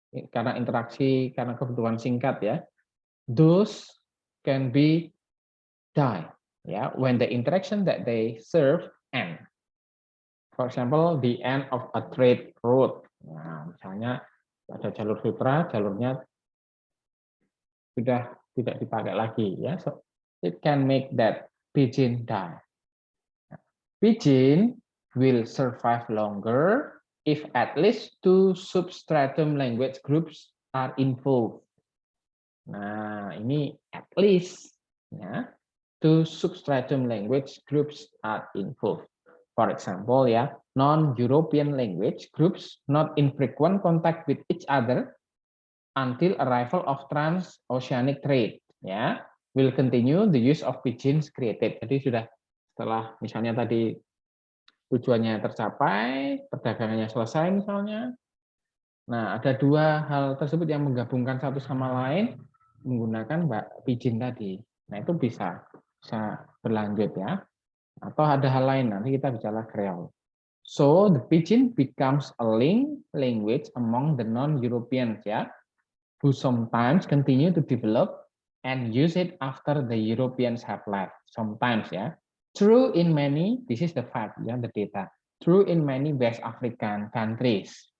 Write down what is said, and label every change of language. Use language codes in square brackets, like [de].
[id] Karena interaksi, karena kebutuhan singkat ya. [en] Those can be die. Ya, when the interaction that they serve end. For example, the end of a trade route. [id] Nah, misalnya ada jalur sutra, jalurnya sudah tidak dipakai lagi ya, [en] so it can make that Pidgin die. Pidgin will survive longer if at least two substratum language groups are involved. [id] Nah, ini [en] at least ya, two substratum language groups are involved. For example, ya, non-European language groups not in frequent contact with each other until arrival of transoceanic trade, ya, will continue the use of pidgins created. [id] Jadi sudah setelah misalnya tadi tujuannya tercapai, perdagangannya selesai misalnya. Nah, ada dua hal tersebut yang menggabungkan satu sama lain menggunakan pidgin tadi. Nah, itu bisa berlanjut ya. Atau ada hal lain, nanti kita bicara Creole. [en] So, the pidgin becomes a link language among the non-Europeans ya, who sometimes continue to develop and use it after the Europeans have left. Sometimes ya. True in many, this is the fact ya, the data. True in many West African countries.